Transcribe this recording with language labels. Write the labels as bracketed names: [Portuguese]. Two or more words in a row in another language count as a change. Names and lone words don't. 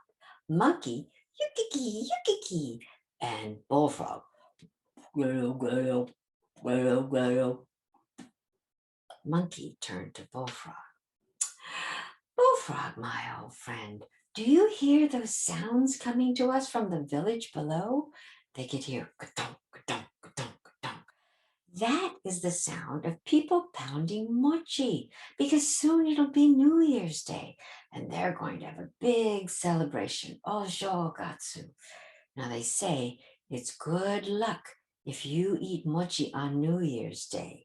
[English] Monkey, yukiki, yukiki, and bullfrog, gwero, gwero, gwero, gwero. Monkey turned to Bullfrog. Bullfrog, my old friend, do you hear those sounds coming to us from the village below? They could hear ka-donk, ka-donk, ka-donk, ka-donk. That is the sound of people pounding mochi, because soon it'll be New Year's Day, and they're going to have a big celebration, Oshogatsu. Now they say it's good luck if you eat mochi on New Year's Day.